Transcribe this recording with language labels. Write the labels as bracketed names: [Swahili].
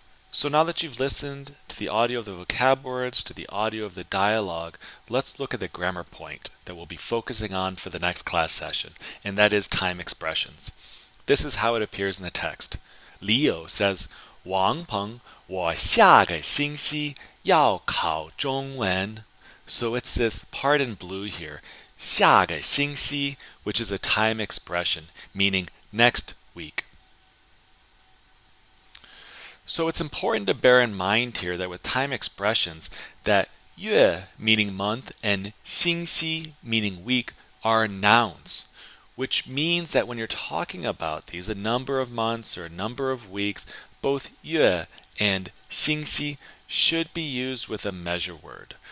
[English] So now that you've listened to the audio of the vocab words, to the audio of the dialogue, let's look at the grammar point that we'll be focusing on for the next class session, and that is time expressions. This is how it appears in the text. Leo says, [Chinese] 王鹏，我下个星期要考中文. [English] So it's this part in blue here, 下个星期, which is a time expression, meaning next week. So it's important to bear in mind here that with time expressions that 月 meaning month and 星期 meaning week are nouns, which means that when you're talking about these, a number of months or a number of weeks, both 月 and 星期 should be used with a measure word.